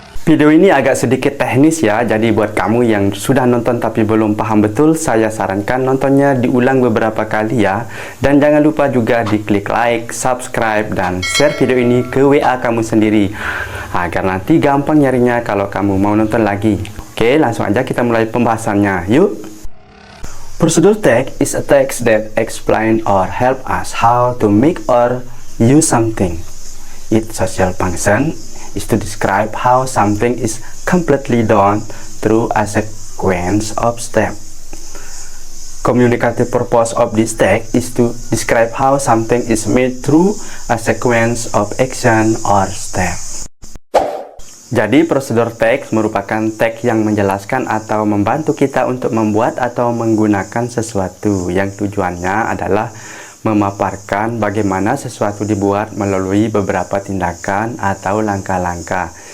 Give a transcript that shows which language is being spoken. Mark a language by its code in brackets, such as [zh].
[id] Video ini agak sedikit teknis ya, jadi buat kamu yang sudah nonton tapi belum paham betul, saya sarankan nontonnya diulang beberapa kali ya. Dan jangan lupa juga diklik like, subscribe, dan share video ini ke WA kamu sendiri, agar nanti gampang nyarinya kalau kamu mau nonton lagi. Oke, langsung aja kita mulai pembahasannya, yuk! [en] Prosedur text is a text that explain or help us how to make or use something. Its social function is to describe how something is completely done through a sequence of steps. Communicative purpose of this text is to describe how something is made through a sequence of action or step. [id] Jadi prosedur teks merupakan teks yang menjelaskan atau membantu kita untuk membuat atau menggunakan sesuatu yang tujuannya adalah memaparkan bagaimana sesuatu dibuat melalui beberapa tindakan atau langkah-langkah.